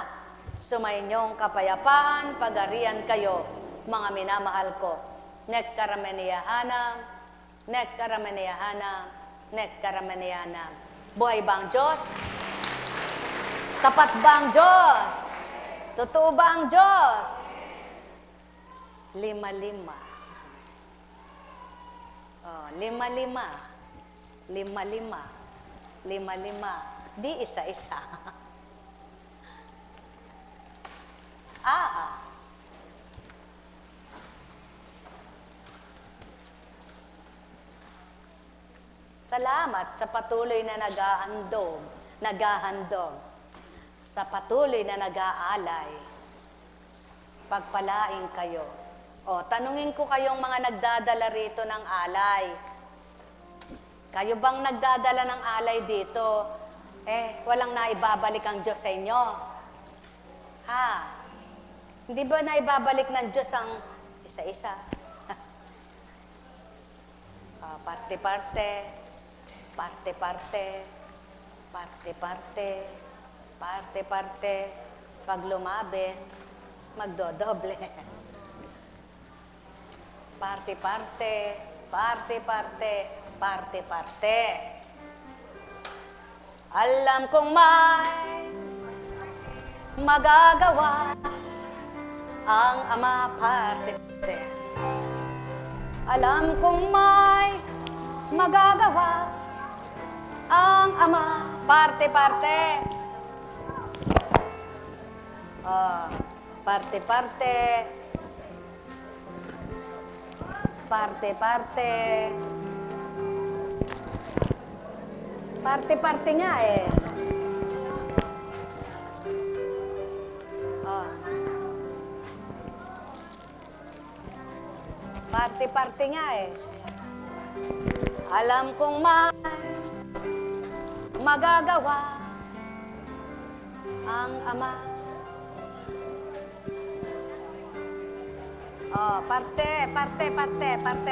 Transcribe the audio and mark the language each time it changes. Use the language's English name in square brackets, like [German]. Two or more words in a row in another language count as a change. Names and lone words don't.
[Filipino] Sumainyong kapayapaan, pagarian kayo, mga minamahal ko. Nek karamaniyahanam, nek karamaniyahanam, nek karamaniyahanam. Buhay ba ang Diyos? Tapat ba ang Diyos? Totoo ba ang Diyos? Lima-lima. Oh, lima-lima. Lima-lima. Lima-lima. Di isa-isa. Salamat sa patuloy na naghahandog, sa patuloy na nag-aalay. Pagpalain kayo. O, tanungin ko kayong mga nagdadala rito ng alay. Kayo bang nagdadala ng alay dito? Walang naibabalik ang Diyos sa inyo. Ha? Hindi ba naibabalik ng Diyos ang isa-isa? Parte-parte. Parte-parte, parte-parte, parte-parte, pag lumabes, magdodoble. Parte-parte, parte-parte, parte-parte. Alam kong may magagawa ang Ama, parte-parte. Alam kong may magagawa ang Ama, parte-parte. Parte-parte. Parte-parte. Parte-parte nga eh. Parte-parte nga eh. Alam kong may magagawa ang Ama. Parte.